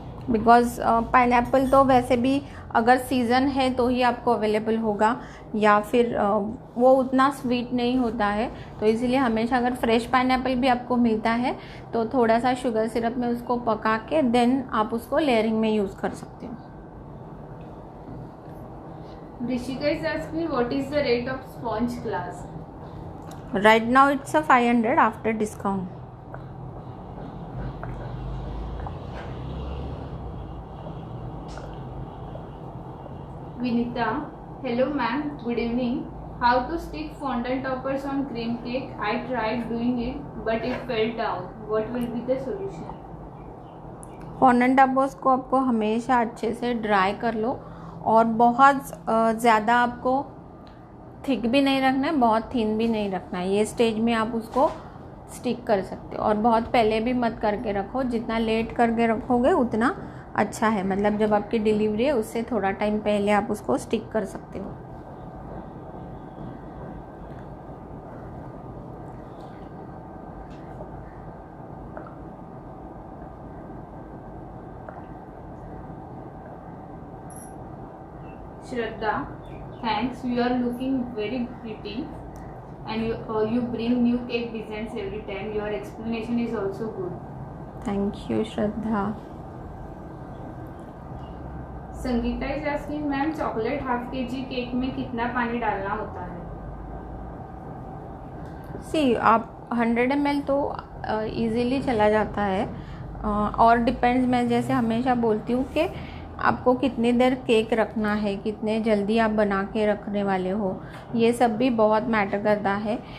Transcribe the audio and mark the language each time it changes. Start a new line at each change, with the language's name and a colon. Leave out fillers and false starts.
Hindi: Because pineapple तो वैसे भी अगर सीज़न है तो ही आपको अवेलेबल होगा, या फिर वो उतना स्वीट नहीं होता है, तो इसीलिए हमेशा अगर फ्रेश पाइनएप्पल भी आपको मिलता है तो थोड़ा सा शुगर सिरप में उसको पका के देन आप उसको लेयरिंग में यूज़ कर सकते हो।
English: Rishika is asking what is the rate of sponge class? Right now it's a 500 after discount. Vinita, hello ma'am, good evening. How to stick fondant toppers on cream cake? I tried doing it but it fell down. What will be the solution?
Hindi: Fondant oppose को आपको हमेशा अच्छे से dry कर लो, और बहुत ज़्यादा आपको थिक भी नहीं रखना है, बहुत थिन भी नहीं रखना है। ये स्टेज में आप उसको स्टिक कर सकते हो, और बहुत पहले भी मत करके रखो, जितना लेट करके रखोगे उतना अच्छा है। मतलब जब आपकी डिलीवरी है उससे थोड़ा टाइम पहले आप उसको स्टिक कर सकते हो।
English: Shraddha, thanks. You are looking very pretty, and you bring new cake designs every time. Your explanation is also good. Thank you Shraddha.
Hindi: Sangeeta
English: is asking,
Hindi: ma'am chocolate half kg cake में कितना पानी डालना होता है? सी आप 100 ml तो easily चला जाता है, और डिपेंड्स, मैं जैसे हमेशा बोलती हूँ कि आपको कितनी देर केक रखना है, कितने जल्दी आप बना के रखने वाले हो, ये सब भी बहुत मैटर करता है।